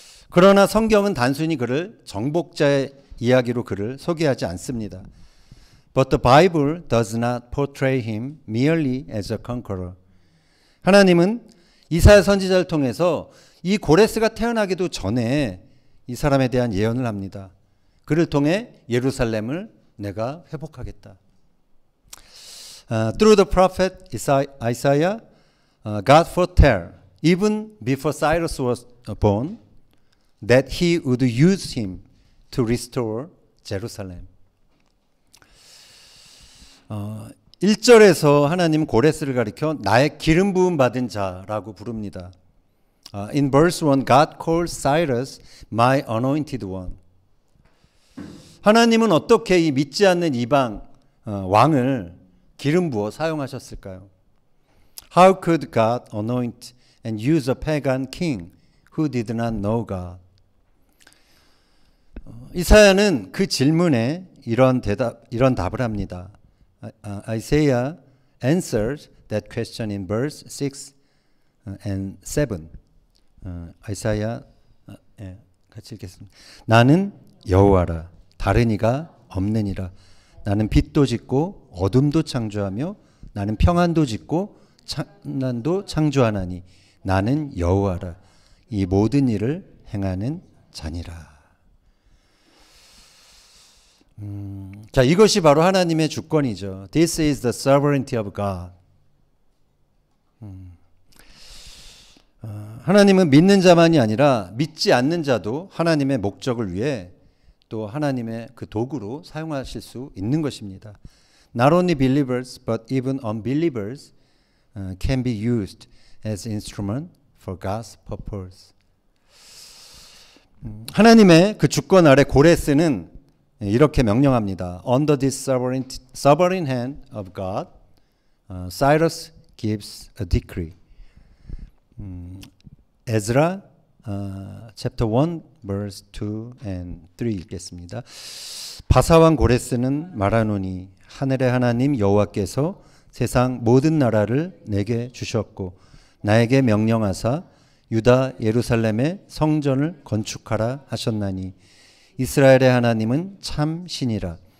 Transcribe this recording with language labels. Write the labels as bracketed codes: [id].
[ko] 그러나 성경은 단순히 그를 정복자의 이야기로 그를 소개하지 않습니다. [en] But the Bible does not portray him merely as a conqueror. [ko] 하나님은 이사야 선지자를 통해서 이 고레스가 태어나기도 전에 이 사람에 대한 예언을 합니다. 그를 통해 예루살렘을 내가 회복하겠다. [en] Through the prophet Isaiah, God foretell even before Cyrus was born, that he would use him to restore Jerusalem. [ko] 1절에서 하나님은 고레스를 가리켜 나의 기름 부음 받은 자라고 부릅니다. [en] In verse 1, God calls Cyrus my anointed one. [ko] 하나님은 어떻게 이 믿지 않는 이방 왕을 기름 부어 사용하셨을까요? [en] How could God anoint and use a pagan king who did not know God? [ko] 이사야는 그 질문에 이런 답을 합니다. [en] Isaiah answers that question in verse 6 and 7. [ko] 이사야 같이 읽겠습니다. 나는 여호와라 다른 이가 없느니라. 나는 빛도 짓고 어둠도 창조하며 나는 평안도 짓고 찬란도 창조하나니 나는 여호와라 이 모든 일을 행하는 자니라. 자, 이것이 바로 하나님의 주권이죠. [en] This is the sovereignty of God. [ko] 하나님은 믿는 자만이 아니라 믿지 않는 자도 하나님의 목적을 위해 또 하나님의 그 도구로 사용하실 수 있는 것입니다. [en] Not only believers but even unbelievers can be used as instrument for God's purpose. [ko] 하나님의 그 주권 아래 고레스는 이렇게 명령합니다. [en] Under this sovereign hand of God, Cyrus gives a decree. 에즈라 chapter 1 verse 2 and 3 [ko] 읽겠습니다. 바사왕 고레스는 말하노니 하늘의 하나님 여호와께서 세상 모든 나라를 내게 주셨고 나에게 명령하사 유다 예루살렘의 성전을 건축하라 하셨나니 이스라엘의 하나님은 참 신이라.